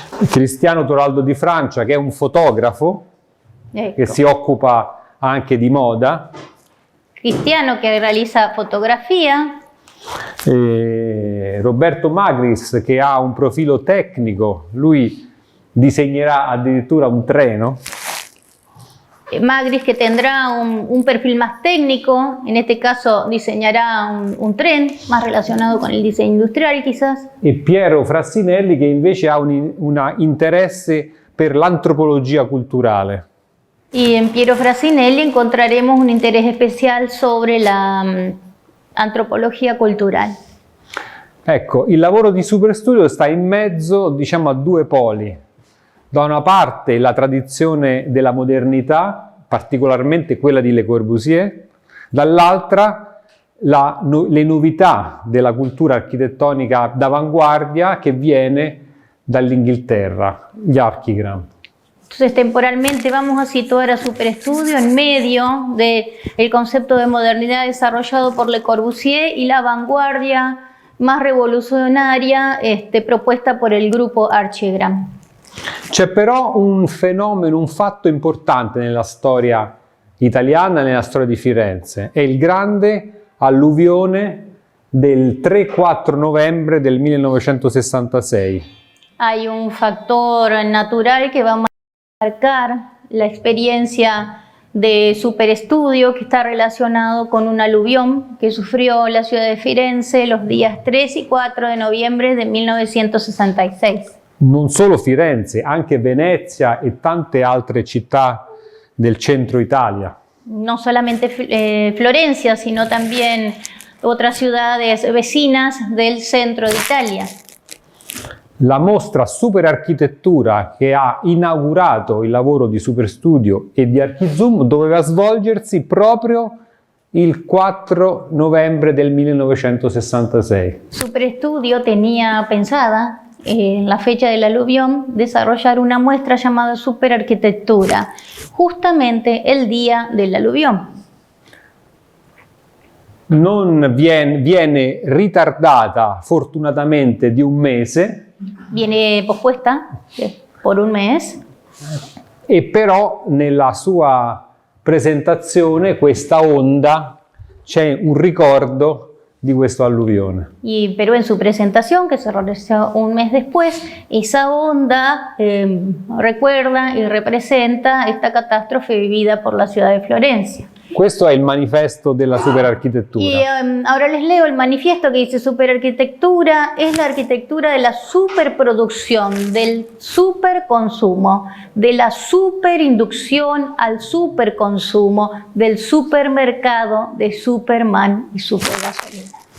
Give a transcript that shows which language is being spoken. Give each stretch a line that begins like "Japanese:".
Italian: Cristiano Toraldo di Francia, che è un fotografo, Ecco. che si occupa anche di moda.
Spanish: Cristiano, que realiza fotografía.
Italian: Roberto Magris, che ha un profilo tecnico, lui disegnerà addirittura un treno.
Spanish: Magris, que tendrá un perfil más técnico, en este caso diseñará un tren más relacionado con el diseño industrial quizás.
Italian: E Piero Frassinelli, che invece ha un interesse per l'antropologia culturale.
Spanish: Y en Piero Frasinelli encontraremos un interés especial sobre la antropología cultural.
Italian: Ecco, il lavoro di Superstudio sta in mezzo, diciamo, a due poli. Da una parte la tradizione della modernità, particolarmente quella di Le Corbusier, dall'altra le novità della cultura architettonica d'avanguardia che viene dall'Inghilterra, gli Archigram.
Spanish: Entonces, temporalmente vamos a situar a Superstudio en medio del concepto de modernidad desarrollado por Le Corbusier y la vanguardia más revolucionaria propuesta por el grupo Archigram.
Italian: C'è però un fenomeno, un fatto importante nella storia italiana, nella storia di Firenze, è il grande alluvione del 3-4 novembre del 1966.
Spanish: Hay un factor natural que va a marcar la experiencia de Superstudio, que está relacionado con un aluvión que sufrió la ciudad de Firenze los días 3 y 4 de noviembre de 1966.
Italian: Non solo Firenze, anche Venezia e tante altre città del centro Italia.
Spanish: No solamente Florencia, sino también otras ciudades vecinas del centro de Italia.
Italian: La mostra Superarchitettura che ha inaugurato il lavoro di Superstudio e di Archizoom doveva svolgersi proprio il 4 novembre del 1966.
Spanish: Superstudio tenía pensada en la fecha del aluvión desarrollar una muestra llamada Superarquitectura, justamente el día del aluvión.
Italian: Non viene ritardata fortunatamente di un mese.
Spanish: Viene pospuesta por un mes.
Italian: E però nella sua presentazione questa onda c'è un ricordo di questo alluvione.
Spanish: Pero en su presentación, que se realizó un mes después, esa onda recuerda y representa esta catástrofe vivida por la ciudad de Florencia.
Italian: Questo è il manifesto della superarchitettura.
Spanish: Y ahora les leo el manifiesto que dice: superarquitectura es la arquitectura de la superproducción, del superconsumo, de la superinducción al superconsumo, del supermercado, de Superman y supergasolina.